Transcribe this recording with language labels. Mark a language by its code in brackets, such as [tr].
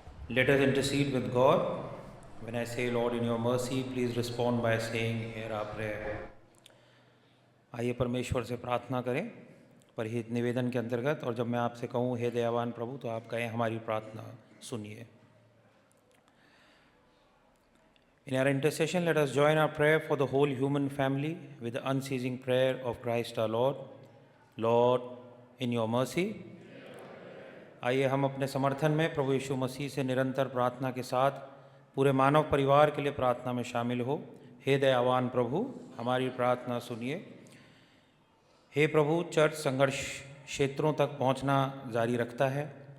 [en] Let us intercede with God. When I say, Lord, in your mercy, please respond by saying, hear our prayer. [hi] आइए परमेश्वर से प्रार्थना करें परहित निवेदन के अंतर्गत, और जब मैं आपसे कहूँ हे दयावान प्रभु, तो आप कहें हमारी प्रार्थना सुनिए. [en] In our intercession, let us join our prayer for the whole human family with the unceasing prayer of Christ our Lord. Lord, in your mercy. [hi] आइए हम अपने समर्थन में प्रभु यीशु मसीह से निरंतर प्रार्थना के साथ पूरे मानव परिवार के लिए प्रार्थना में शामिल हो. हे दयावान प्रभु, हमारी प्रार्थना सुनिए. हे प्रभु, चर्च संघर्ष क्षेत्रों तक पहुंचना जारी रखता है.